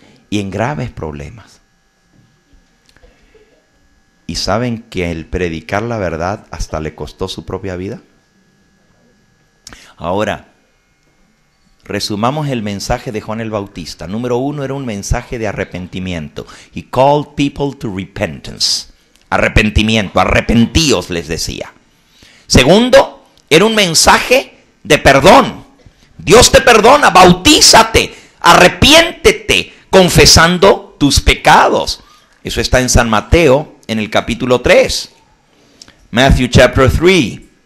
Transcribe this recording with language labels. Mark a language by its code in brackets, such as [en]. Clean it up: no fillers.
[es] Y en graves problemas. ¿Y saben que el predicar la verdad hasta le costó su propia vida? Ahora, resumamos el mensaje de Juan el Bautista. Número 1, era un mensaje de arrepentimiento. [en] He called people to repentance. [es] Arrepentimiento, arrepentíos, les decía. Segundo, era un mensaje de perdón. Dios te perdona, bautízate, arrepiéntete, confesando tus pecados. Eso está en San Mateo, en el capítulo 3. [en] Matthew chapter 3.